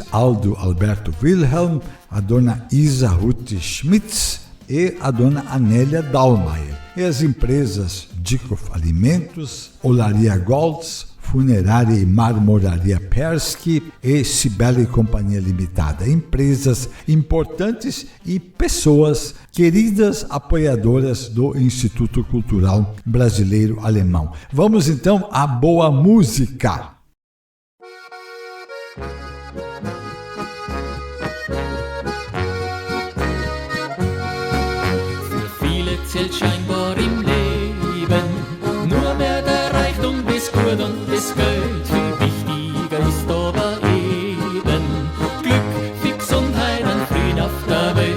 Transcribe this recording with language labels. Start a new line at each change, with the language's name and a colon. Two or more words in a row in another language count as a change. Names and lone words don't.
Portuguese: Aldo Alberto Wilhelm, a dona Isa Ruth Schmitz e a dona Anélia Dahlmeier, e as empresas Dikoff Alimentos, Olaria Golds, Funerária e Marmoraria Persky e Cibele Companhia Limitada, empresas importantes e pessoas queridas apoiadoras do Instituto Cultural Brasileiro Alemão. Vamos então à boa música.
German: Zählt scheinbar im Leben nur mehr der Reichtum bis Gut und das Geld. Viel wichtiger ist aber eben Glück, viel Gesundheit und Frieden auf der Welt.